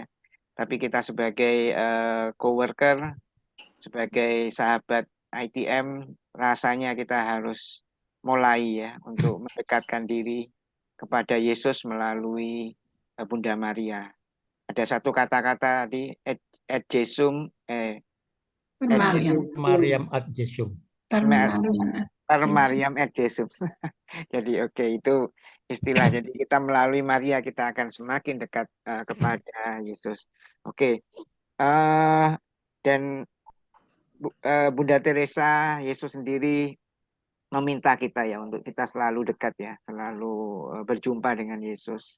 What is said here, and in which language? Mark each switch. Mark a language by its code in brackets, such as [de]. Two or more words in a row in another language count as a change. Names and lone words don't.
[id] Tapi kita sebagai coworker, sebagai sahabat ITM, rasanya kita harus mulai ya untuk mendekatkan diri kepada Yesus melalui Bunda Maria. Ada satu kata-kata tadi, [la] et Jesum, Mariam ad Jesum. Per Mariam et Jesum. [id] Jadi oke, itu istilah. Jadi kita melalui Maria kita akan semakin dekat kepada Yesus. Oke. Dan Bunda Teresa, Yesus sendiri meminta kita ya untuk kita selalu dekat ya, selalu berjumpa dengan Yesus.